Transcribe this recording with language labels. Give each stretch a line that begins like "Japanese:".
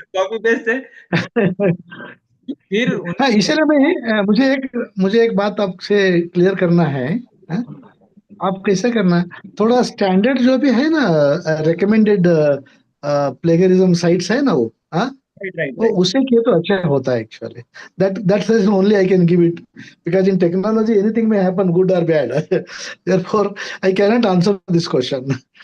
Hindi: Copy paste है. फिर हाँ, उन्होंने इसीलिए मुझे एक बात आपसे क्लियर करना है. हाँ? आप कैसे करना है, थोड़ा स्टैंडर्ड जो भी है ना, रिकमेंडेड प्लेगरिज्म साइट्स है ना वो, हाँ,
English: right right
Hindi: वो
English: Right.
Hindi: उससे किए तो अच्छा होता है actually.
English: That's only I can give it, because in technology anything may happen good or bad. therefore I cannot answer this question.